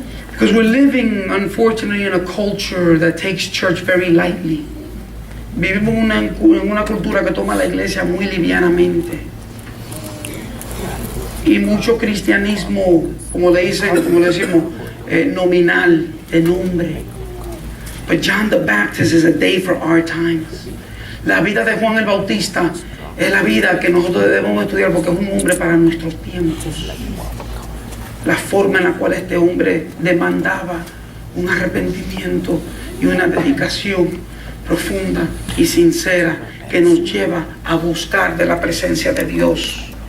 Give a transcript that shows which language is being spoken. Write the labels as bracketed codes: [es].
[en] Because we're living, unfortunately, in a culture that takes church very lightly. [es] Vivimos en una cultura que toma la iglesia muy livianamente. Y mucho cristianismo, como decimos, nominal, de nombre. [en] But John the Baptist is a day for our times. [es] La vida de Juan el Bautista es la vida que nosotros debemos estudiar porque es un hombre para nuestros tiempos. La forma en la cual este hombre demandaba un arrepentimiento y una dedicación profunda y sincera que nos lleva a buscar de la presencia de Dios.